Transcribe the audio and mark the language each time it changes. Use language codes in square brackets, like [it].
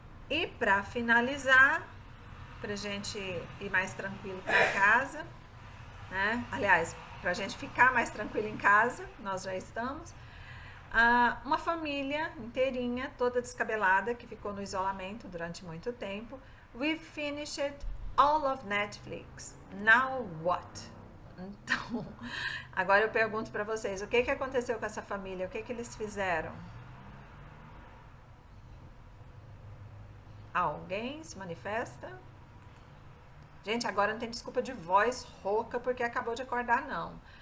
[pt] E para finalizar, pra gente ir mais tranquilo para casa, né? Aliás, pra gente ficar mais tranquilo em casa, nós já estamos. Uma família inteirinha, toda descabelada, que ficou no isolamento durante muito tempo. [en] We finished all of Netflix. Now what? [pt] Então, agora eu pergunto para vocês, o que aconteceu com essa família? O que eles fizeram? Alguém se manifesta? Gente, agora não tem desculpa de voz rouca porque acabou de acordar, não.